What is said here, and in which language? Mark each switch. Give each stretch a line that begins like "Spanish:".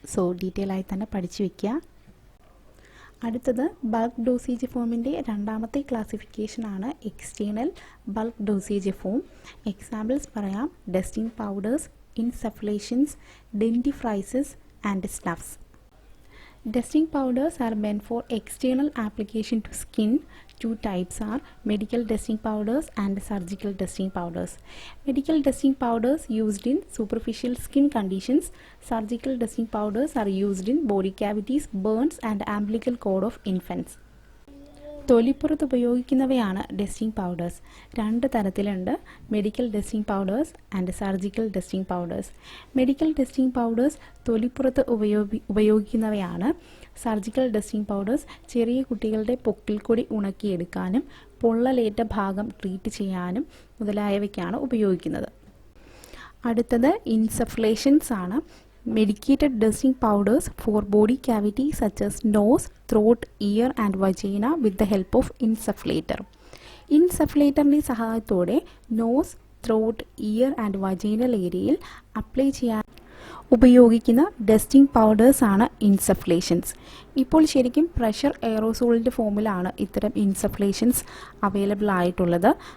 Malayalam: So detail ആയി തന്നെ പഠിച്ചു വയ്ക്കുക. അടുത്തത് ബൾക്ക് ഡോസേജ് ഫോമിൻ്റെ രണ്ടാമത്തെ ക്ലാസിഫിക്കേഷനാണ് external bulk dosage form. Examples പറയാം: dusting powders, ഇൻസഫ്ലേഷൻസ്, ഡെൻറ്റിഫ്രൈസസ് and സ്നഫ്സ്.
English: Dusting powders are meant for external application to skin. Two types are medical dusting powders and surgical dusting powders. Medical dusting powders used in superficial skin conditions. Surgical dusting powders are used in body cavities, burns and umbilical cord of infants.
Malayalam: തൊലിപ്പുറത്ത് ഉപയോഗിക്കുന്നവയാണ് dusting powders. രണ്ട് തരത്തിലുണ്ട്, medical dusting powders and surgical dusting powders. Medical dusting powders തൊലിപ്പുറത്ത് ഉപയോഗിക്കുന്നവയാണ്. Surgical dusting powders ചെറിയ കുട്ടികളുടെ പൊക്കിൽ കൂടി ഉണക്കിയെടുക്കാനും പൊള്ളലേറ്റ ഭാഗം treat ചെയ്യാനും മുതലായവയ്ക്കാണ് ഉപയോഗിക്കുന്നത്. അടുത്തത് ഇൻസഫ്ലേഷൻസ് ആണ്.
English: Medicated dusting powders for body cavities such as nose, throat, ear and vagina with the help of insufflator.
Malayalam: ഇൻസഫ്ലേറ്ററിൻ്റെ സഹായത്തോടെ nose, throat, year and vaginal ഏരിയയിൽ അപ്ലൈ ചെയ്യാൻ ഉപയോഗിക്കുന്ന ഡസ്റ്റിംഗ് പൗഡേഴ്സ് ആണ് ഇൻസഫ്ലേഷൻസ്. ഇപ്പോൾ ശരിക്കും പ്രഷർ എയറോസോളിൻ്റെ ഫോമിലാണ് ഇത്തരം ഇൻസഫ്ലേഷൻസ് അവൈലബിൾ ആയിട്ടുള്ളത്.